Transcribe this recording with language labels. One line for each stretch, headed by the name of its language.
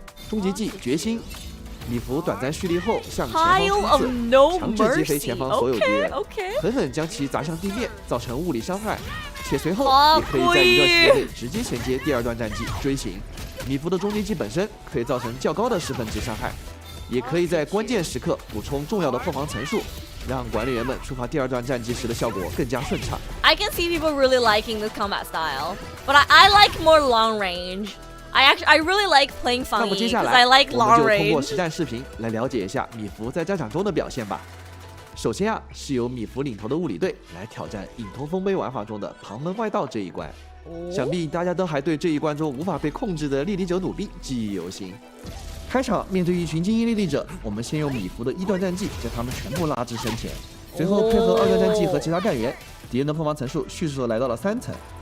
Chinese: 终极技决心，米芾短暂蓄力后向前方冲刺，强制击飞前方所有敌人，狠狠将其砸向地面，造成物理伤害，且随后也可以在一段时间内直接衔接第2段战绩追行。米芾的终极技本身可以造成较高的10分值伤害，也可以在关键时刻补充重要的破防层数，让管理员们触发第2段战绩时的效果更加顺畅。
English: I can see people really liking this combat style, but I like more long range. I really like playing funny because I like long
Chinese: 我们就通过
English: range.
Chinese: 实战视频来了解一下米芾在战场中的表现吧。首先是由米芾领头的物理队来挑战隐通风杯玩法中的旁门外道这一关。想必大家都还对这一关中无法被控制的莉莉者弩兵记忆犹新。开场面对一群精英莉莉者，我们先用米芾的1段战绩将他们全部拉至身前，随后配合2段战绩和其他干员，敌人的破防层数迅速地来到了3层。